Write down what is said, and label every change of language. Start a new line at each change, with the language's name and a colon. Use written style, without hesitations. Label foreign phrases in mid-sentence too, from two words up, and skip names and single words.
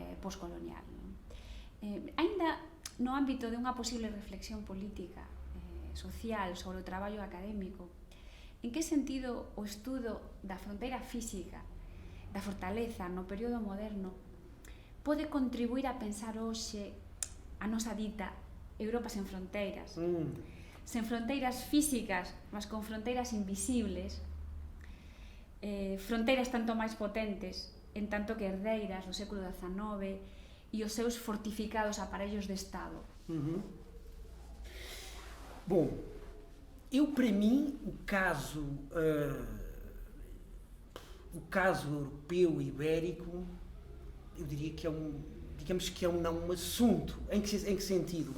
Galician: Ainda no ámbito de unha posible reflexión política social sobre o traballo académico, en que sentido o estudo da fronteira física, da fortaleza no período moderno, pode contribuir a pensar hoxe a nosa dita Europa sen fronteiras? Sen fronteiras físicas, mas con fronteiras invisibles, fronteiras tanto máis potentes, en tanto que herdeiras do século XIX e os seus fortificados aparellos de Estado.
Portuguese: Bom, para mim, o caso europeu ibérico, eu diria que é um assunto. Em que sentido?